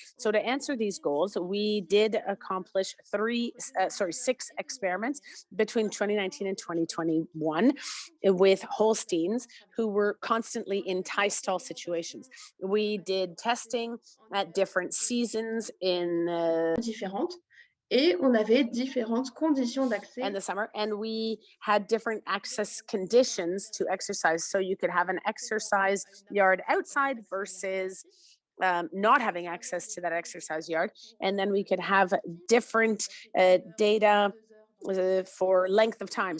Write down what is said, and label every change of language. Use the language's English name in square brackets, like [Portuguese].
[English] So to answer these goals, we did accomplish 6 experiments between 2019 and 2021 with Holsteins who were constantly in tie stall situations. We did testing at different seasons in [French] différentes. Et on avait différentes conditions d'accès. [English] And the summer, and we had different access conditions to exercise. So you could have an exercise yard outside versus not having access to that exercise yard. And then we could have different data for length of time.